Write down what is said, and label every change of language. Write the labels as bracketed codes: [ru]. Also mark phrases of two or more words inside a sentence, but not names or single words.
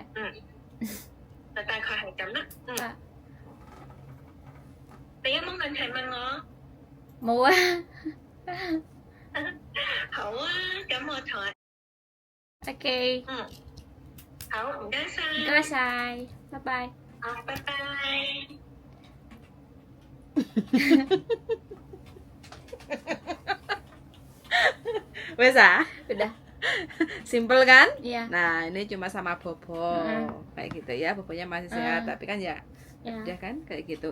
[yue] 就大概係咁啦。你有冇問題問我？冇啊。好啊，咁我同 OK。好，唔該晒。唔該晒，拜拜。好，拜拜。 [jv] Wes ah? [id] Udah. Simple kan? Iya. Nah, ini cuma sama Bobo. Kayak gitu ya, Bobonya masih sehat, tapi kan ya udah kan kayak gitu.